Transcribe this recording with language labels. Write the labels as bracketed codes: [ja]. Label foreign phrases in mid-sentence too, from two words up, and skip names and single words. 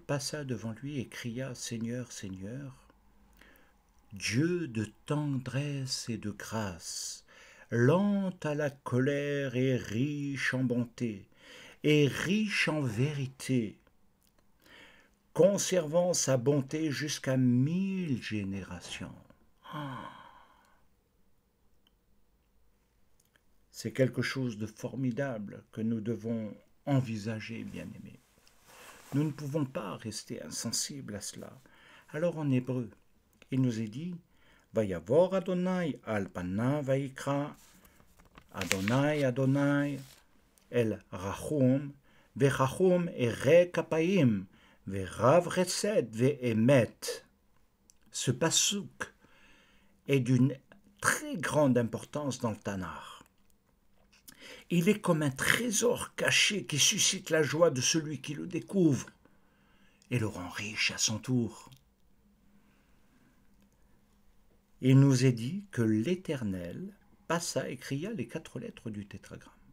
[fr] passa devant lui et cria, Seigneur, Seigneur, Dieu de tendresse et de grâce, lent à la colère et riche en bonté, et riche en vérité, conservant sa bonté jusqu'à 1000 générations. C'est quelque chose de formidable que nous devons envisager, bien-aimés. Nous ne pouvons pas rester insensibles à cela. Alors en hébreu, il nous est dit [he] ויעבור אדני על פניו ויקרא אדני אדני אל רחום וחנון ארך אפים ורב חסד ואמת. [fr] Ce passouk est d'une très grande importance dans le Tanakh. Il est comme un trésor caché qui suscite la joie de celui qui le découvre et le rend riche à son tour. Il nous est dit que l'Éternel passa et cria les 4 lettres du tétragramme.